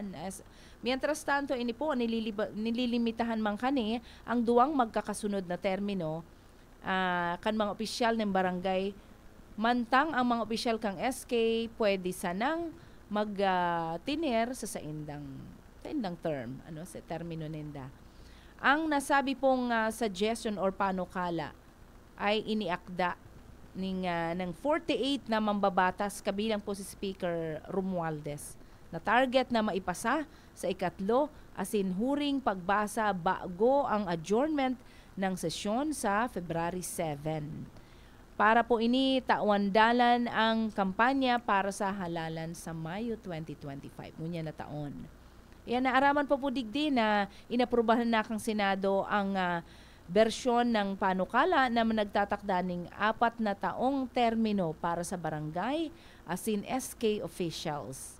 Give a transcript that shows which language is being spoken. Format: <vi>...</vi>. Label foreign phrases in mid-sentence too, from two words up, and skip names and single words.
<es>Mientras tanto,</es> <bik>ini po, nililimitahan man kani ang duwang magkakasunod na termino kan mga opisyal ng barangay. Mantang ang mga opisyal kang SK pwede sanang mag-tiner sa indang term, sa termino ninda.</bik> <tl>Ang nasabi pong suggestion or panukala ay iniakda ng 48 na mambabatas kabilang po si Speaker Romualdez na target na maipasa sa ikatlo asin huring pagbasa bago ang adjournment ng sesyon sa February 7.</tl> <bik>Para po ini tawandalan ang kampanya para sa halalan sa Mayo 2025. Ngunya na taon. Yan, naaraman po digdi na inaprubahan na kang Senado ang bersyon ng panukala na nagtatakda ng 4 na taong termino para sa barangay as in SK officials.</bik>